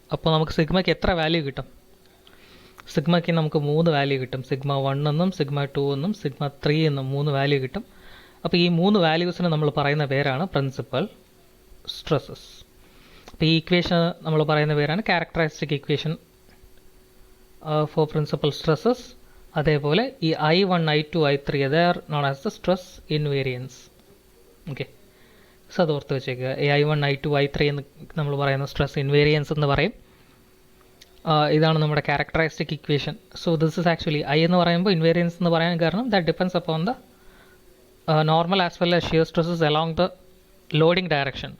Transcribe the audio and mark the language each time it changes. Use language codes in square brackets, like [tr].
[ml] അപ്പോൾ നമുക്ക് സിഗ്മയ്ക്ക് എത്ര വാല്യൂ കിട്ടും? സിഗ്മയ്ക്ക് നമുക്ക് 3 വാല്യൂ കിട്ടും. സിഗ്മ 1 എന്നും സിഗ്മ 2 എന്നും സിഗ്മ 3 എന്നും 3 വാല്യൂ കിട്ടും. അപ്പോൾ ഈ 3 വാല്യൂസിന് നമ്മൾ പറയുന്ന പേരാണ് പ്രിൻസിപ്പൽ സ്ട്രെസ്സസ്. അപ്പോൾ ഈ ഇക്വേഷൻ നമ്മൾ പറയുന്ന പേരാണ് characteristic equation for principal stresses. അതേപോലെ ഈ [en] I1 I2 I3 they are known as the stress invariance. [ml] Okay, so അത് ഓർത്ത് വെച്ചേക്കുക. ഈ I1 I2 I3 എന്ന് നമ്മൾ പറയുന്ന സ്ട്രെസ് ഇൻവേരിയൻസ് എന്ന് പറയും. ഇതാണ് നമ്മുടെ characteristic equation. [en] so this is actually I [ml] എന്ന് പറയുമ്പോൾ ഇൻവേരിയൻസ് എന്ന് പറയാൻ കാരണം [en] That depends upon the normal as well as shear stresses along the loading direction.